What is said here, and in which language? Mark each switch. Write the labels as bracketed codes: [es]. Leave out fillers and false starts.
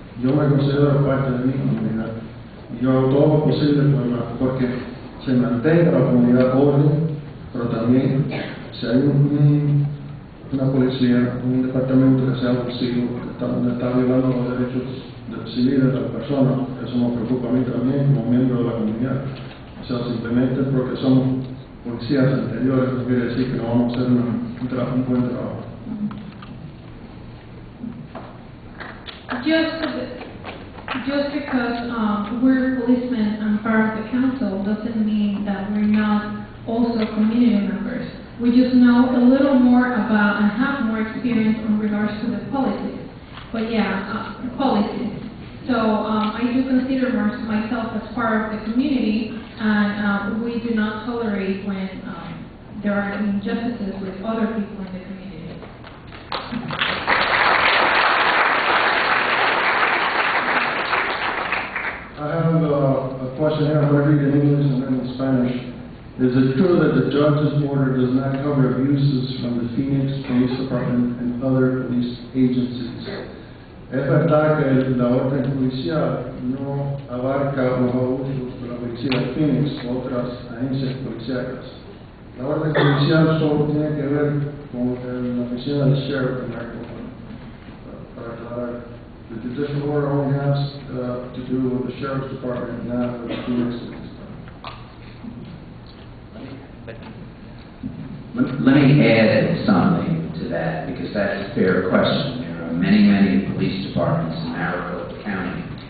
[es] Yo me considero parte de mi comunidad y yo hago todo lo posible porque se mantenga la comunidad orden, pero también si hay una policía, un departamento que sea abusivo, que está violando los derechos civiles de las personas, eso me preocupa a mí también como miembro de la comunidad. O sea, simplemente porque somos policías anteriores no quiere decir que no vamos a hacer un buen trabajo. [en] Just because we're policemen and part of the council doesn't mean that we're not also community members. We just know a little more about and have more experience in regards to the policies. But yeah, policies. So I do consider myself as part of the community, and we do not tolerate when there are injustices with other people in the community. I have a question here. I'm going to read in English and then in Spanish. Is it true that the judge's order does not cover abuses from the Phoenix Police Department and other police agencies? [es] ¿Es verdad que la orden policial no abarca los abusos de la policía de Phoenix u otras agencias policíacas? La orden policial solo tiene que ver con la oficina del sheriff en Maricopa. Para aclarar, [en] the judicial order only has to do with the sheriff's department, not with the Phoenix Police Department. Let me add something to that, because that's a fair question. There are many, many police departments in Maricopa County.